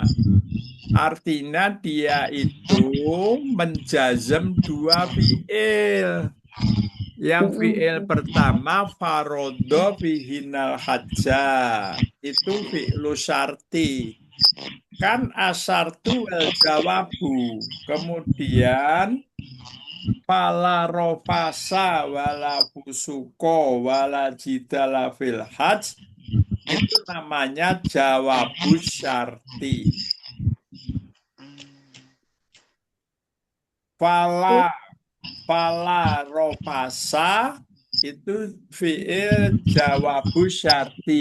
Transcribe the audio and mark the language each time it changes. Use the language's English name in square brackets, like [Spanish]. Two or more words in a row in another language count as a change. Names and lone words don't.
[Indonesian] Artinya dia itu menjazam dua fi'il. Yang fi'il pertama [Arabic] فرض فيهن الحج [Indonesian] itu [Arabic] فعل الشرط. كان الشرط والجواب. [Indonesian] Kemudian [Arabic] فلا رفث ولا فسوق ولا جدال في الحج [Indonesian] itu namanya [Arabic] جواب الشرط. فلا رفث [Indonesian] itu [Arabic] فعل جواب الشرط.